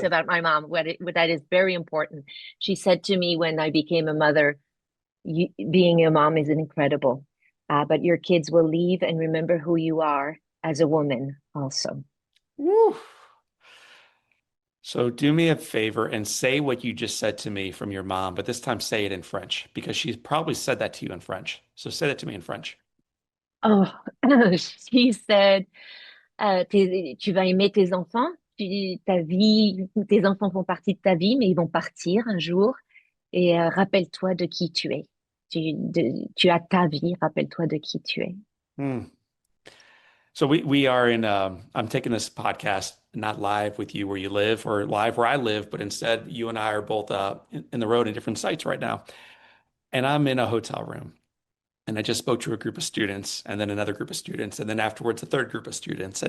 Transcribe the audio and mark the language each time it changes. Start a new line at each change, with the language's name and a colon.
English: say about my mom, what that is very important. She said to me when I became a mother, being a mom is incredible, but your kids will leave and remember who you are as a woman also. Woo. So do me a favor and say what you just said to me from your mom, but this time say it in French because she's probably said that to you in French. So say that to me in French. Oh, she said,
French: tu vas aimer tes enfants, ta vie, tes enfants font partie de ta vie, mais ils vont partir un jour. Et rappelle-toi de qui tu es. Tu as ta vie, rappelle-toi de qui tu es. Hmm.
English: So we are in I'm taking this podcast not live with you where you live or live where I live, but instead you and I are both in the road in different sites right now. And I'm in a hotel room. And I just spoke to a group of students and then another group of students, and then afterwards a third group of students.